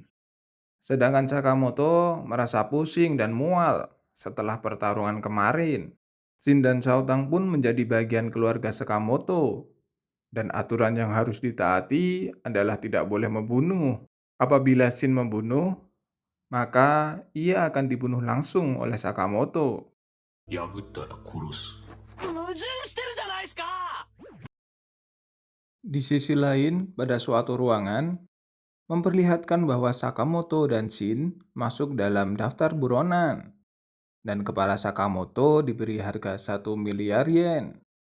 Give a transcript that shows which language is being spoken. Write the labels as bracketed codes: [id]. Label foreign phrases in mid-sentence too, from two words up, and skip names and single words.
[id] Sedangkan Sakamoto merasa pusing dan mual setelah pertarungan kemarin. Shin dan Shao Tang pun menjadi bagian keluarga Sakamoto. Dan aturan yang harus ditaati adalah tidak boleh membunuh. Apabila Shin membunuh, maka ia akan dibunuh langsung oleh Sakamoto. [ja] 破ったら殺す。矛盾してるじゃないですか。 [id] Di sisi lain, pada suatu ruangan, memperlihatkan bahwa Sakamoto dan Shin masuk dalam daftar buronan, dan kepala Sakamoto diberi harga 1 miliar yen.